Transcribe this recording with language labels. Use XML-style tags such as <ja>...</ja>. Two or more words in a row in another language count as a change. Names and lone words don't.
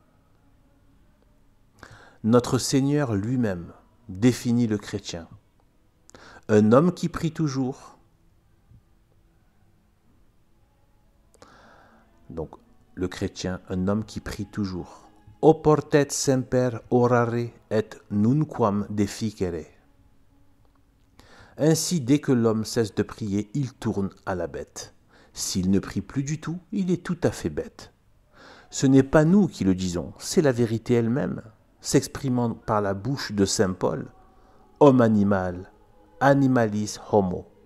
<fr>Notre Seigneur lui-même définit le chrétien. Un homme qui prie toujours. Donc, le chrétien, un homme qui prie toujours.</fr> <la>Oportet semper orare et nunquam deficere.</la> <fr>Ainsi, dès que l'homme cesse de prier, il tourne à la bête. S'il ne prie plus du tout, il est tout à fait bête. Ce n'est pas nous qui le disons, c'est la vérité elle-même, s'exprimant par la bouche de saint Paul, homme animal,</fr> <la>animalis homo.</la>